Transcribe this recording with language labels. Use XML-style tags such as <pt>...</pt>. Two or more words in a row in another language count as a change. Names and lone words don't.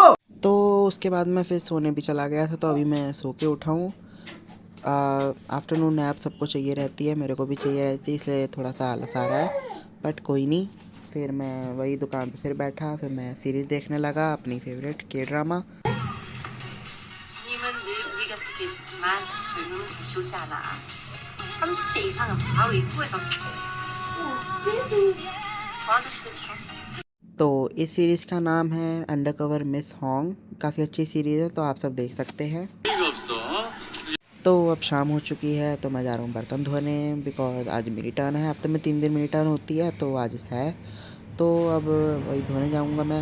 <hi>तो उसके बाद मैं फिर सोने भी चला गया था, तो अभी मैं सो के उठा हूँ।</hi> <en>afternoon nap</en> <hi>सबको चाहिए रहती है, मेरे को भी चाहिए रहती है, इसलिए थोड़ा सा आलस आ रहा है, बट कोई नहीं। फिर मैं वही दुकान पे फिर बैठा, फिर मैं सीरीज़ देखने लगा अपनी फेवरेट के ड्रामा।</hi> <ko>주님은 늘 우리 곁에 계시지만 젊음은 다시 오지 않아. 30대 이상은 바로 입구에서 저 아저씨들처럼.</ko> <hi>तो इस सीरीज़ का नाम है अंडरकवर मिस हॉन्ग। काफ़ी अच्छी सीरीज़ है, तो आप सब देख सकते हैं। तो अब शाम हो चुकी है तो मैं जा रहा हूँ बर्तन धोने, बिकॉज आज मेरी टर्न है। हफ्ते में 3 दिन मेरी टर्न होती है तो आज है। तो अब वही धोने जाऊँगा मैं।</hi>